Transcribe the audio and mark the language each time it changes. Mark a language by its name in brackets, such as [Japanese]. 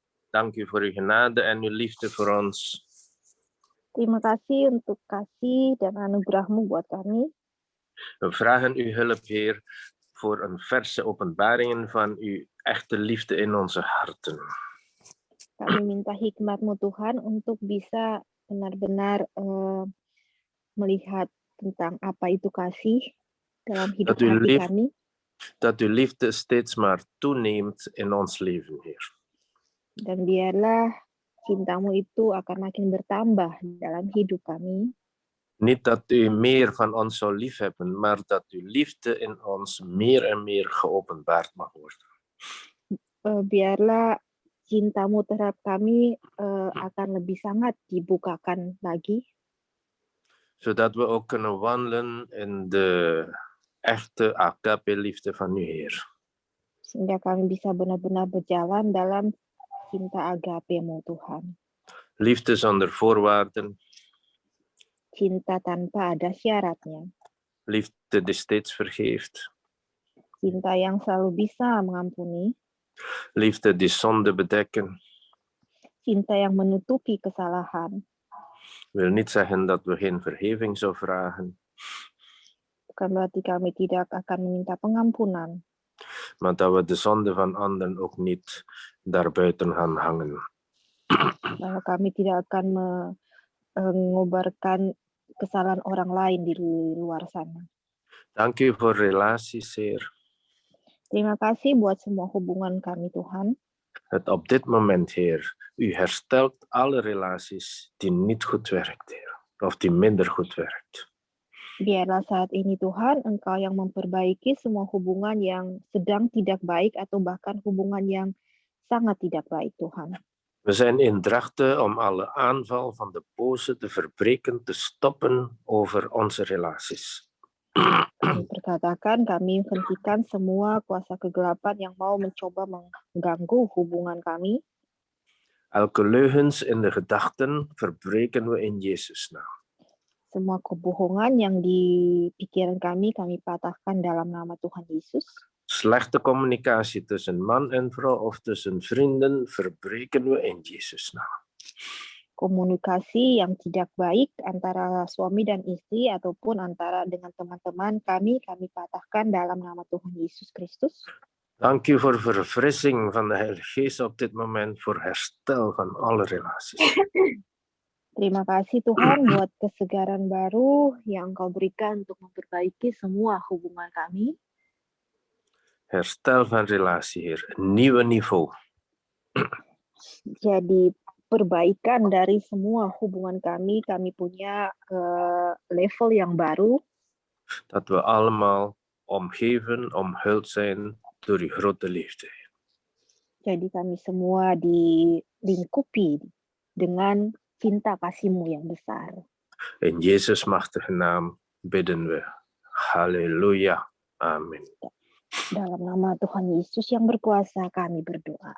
[Dutch] dank u voor uw genade en uw liefde voor ons. [Indonesian] Terima kasih untuk kasih dan anugerah-Mu buat kami. [Dutch] We vragen uw hulp, Heer, voor een verse openbaringen van uw echte liefde in onze harten. [Indonesian] Kami minta hikmat-Mu Tuhan untuk bisa benar-benar melihat tentang apa itu kasih dalam hidup hati kami. [Dutch] Dat uw liefde steeds maar toeneemt in ons leven, Heer. [Indonesian] Dan biarlah cinta-Mu itu akan makin bertambah dalam hidup kami. [Dutch] Niet dat u meer van ons zou liefhebben, maar dat uw liefde in ons meer en meer geopenbaard mag worden. [Indonesian] Biarlah cinta-Mu terhadap kami akan lebih sangat dibukakan lagi. [Dutch] Zodat we ook kunnen wandelen in de echte agape-liefde van uw Heer. [Indonesian] Sehingga kami bisa benar-benar berjalan dalam cinta agape-Mu Tuhan. [Dutch] Liefde zonder voorwaarden. [Indonesian] Cinta tanpa ada syaratnya. [Dutch] Liefde die steeds vergeeft. [Indonesian] cinta yang selalu bisa mengampuni, [Dutch] liefde die zonde bedekken. [Indonesian] cinta yang menutupi kesalahan. [Dutch] Wil niet zeggen dat we geen vergeving zou vragen, [Indonesian] Bukan berarti kami tidak akan meminta pengampunan, [Dutch] maar dat we de zonde van anderen ook niet daarbuiten gaan hangen. [Indonesian] bahwa kami tidak akan mengobarkan kesalahan orang lain di luar sana. [Dutch] Dank u voor relaties, Heer. [Indonesian] Terima kasih buat semua hubungan kami, Tuhan. [Dutch] Het op dit moment, Heer, u herstelt alle relaties die niet goed werkt, Heer. Of die minder goed werkt. [Indonesian] Biarlah saat ini, Tuhan, Engkau yang memperbaiki semua hubungan yang sedang tidak baik atau bahkan hubungan yang sangat tidak baik, Tuhan. [Dutch] We zijn in drachten om alle aanval van de boze te verbreken, te stoppen over onze relaties. [Indonesian] Kami perkatakan, kami hentikan semua kuasa kegelapan yang mau mencoba mengganggu hubungan kami. [Dutch] Elke leugens in de gedachten verbreken we in Jezus' naam. [Indonesian] Semua kebohongan yang di pikiran kami patahkan dalam nama Tuhan Yesus. [Dutch] Slechte communicatie tussen man en vrouw of tussen vrienden verbreken we in Jezus' naam. [Indonesian] Komunikasi yang tidak baik antara suami dan istri ataupun antara dengan teman-teman kami patahkan dalam nama Tuhan Yesus Kristus. [Dutch] Dank u voor verfrissing van de Heilige Geest op dit moment, voor herstel van alle relaties. [Indonesian] Terima kasih Tuhan buat kesegaran baru yang Engkau berikan untuk memperbaiki semua hubungan kami. [Dutch] Herstel van relatie, Heer. Een nieuwe niveau. [Indonesian] Jadi perbaikan dari semua hubungan kami punya level yang baru. [Dutch] Dat we allemaal omgeven, omhuld zijn door uw grote liefde. [Indonesian] Jadi kami semua dilingkupi dengan cinta kasih-Mu yang besar. [Dutch] In Jezus' machtige naam bidden we. Halleluja. Amin. [Indonesian] Dalam nama Tuhan Yesus yang berkuasa kami berdoa.